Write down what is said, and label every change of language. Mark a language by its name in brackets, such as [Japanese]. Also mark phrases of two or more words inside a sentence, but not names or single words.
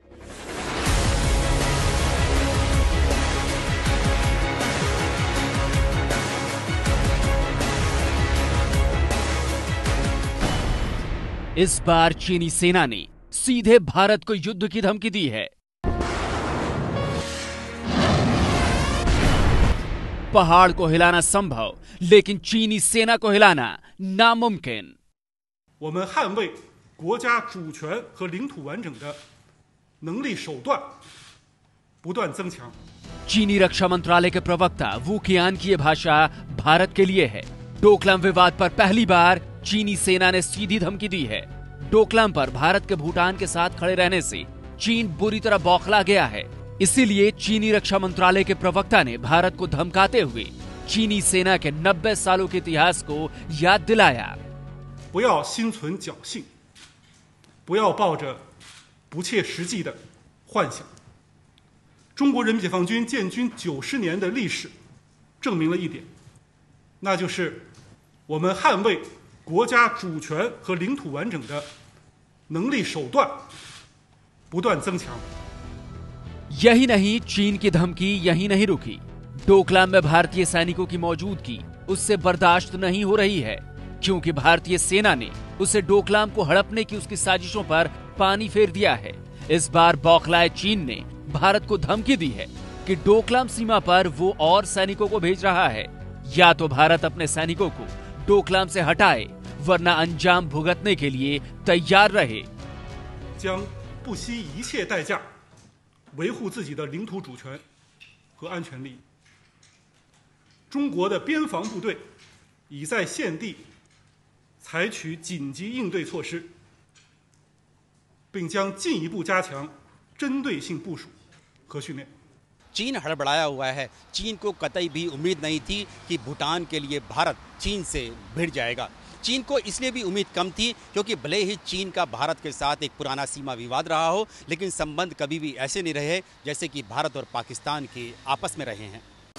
[Hindi] इस बार चीनी सेना ने सीधे भारत को युद्ध की धमकी दी है। पहाड़ को हिलाना संभव, लेकिन चीनी सेना को हिलाना नामुमकिन। [Chinese] 我们捍卫国家主权和领土完整的能力手段不断增强。 [Hindi] चीनी रक्षा मंत्रालय के प्रवक्ता वू कियान की यह भाषा भारत के लिए है। डोकलाम विवाद पर पहली बार चीनी सेना ने सीधी धमकी दी है। डोकलाम पर भारत के भूटान के साथ खड़े रहने से चीन बुरी तरह बौखला गया है। इसीलिए चीनी रक्षा मंत्रालय के प्रवक्ता ने भारत को धमकाते हुए चीनी सेना के 90 सालों के इतिहास को याद दिलाया। [Chinese] 不要心存侥幸，不要抱着不切实际的幻想。中国人民解放军建军90年的历史证明了一点，那就是我们捍卫国家主权和领土完整的能力手段不断增强。 [Hindi] यही नहीं, चीन की धमकी यही नहीं रुकी। डोकलाम में भारतीय सैनिकों की मौजूदगी उससे बर्दाश्त नहीं हो रही है, क्योंकि भारतीय सेना ने उसे डोकलाम को हड़पने की उसकी साजिशों पर पानी फेर दिया है। इस बार बौखलाए चीन ने भारत को धमकी दी है कि डोकलाम सीमा पर वो और सैनिकों को भेज रहा है। या तो भारत अपने सैनिकों को डोकलाम से हटाए, वरना अंजाम भुगतने के लिए तैयार रहे। [Chinese] 将不惜一切代价维护自己的领土主权和安全利益。中国的边防部队已在现地采取紧急应对措施，并将进一步加强针对性部署和训练。 [Hindi] चीन हड़बड़ाया हुआ है। चीन को कतई भी उम्मीद नहीं थी कि भूटान के लिए भारत चीन से भिड़ जाएगा। चीन को इसलिए भी उम्मीद कम थी क्योंकि भले ही चीन का भारत के साथ एक पुराना सीमा विवाद रहा हो, लेकिन संबंध कभी भी ऐसे नहीं रहे जैसे कि भारत और पाकिस्तान के आपस में रहे हैं।